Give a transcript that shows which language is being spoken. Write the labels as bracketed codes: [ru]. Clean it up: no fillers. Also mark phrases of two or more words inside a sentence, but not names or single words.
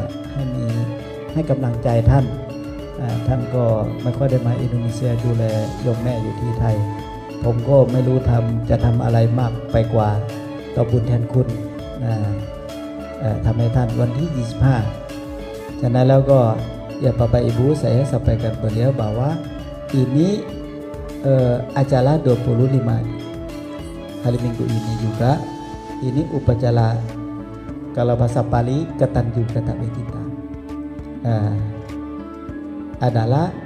[th] ให้กำลังใจท่านก็ไม่ค่อยได้มาอินโดนีเซียดูแลโยมแม่ อยู่ที่ไทยผมก็ไม่รู้จะทำอะไรมากไปกว่าต่อบุญแทนคุณทำให้ท่านวันที่25ฉะนั้นแล้วก็ [id] ya Bapak Ibu saya sampaikan beliau bahwa ini acara 25 hari Minggu ini juga ini upacara kalau bahasa Pali Ketanjung Kata Betita adalah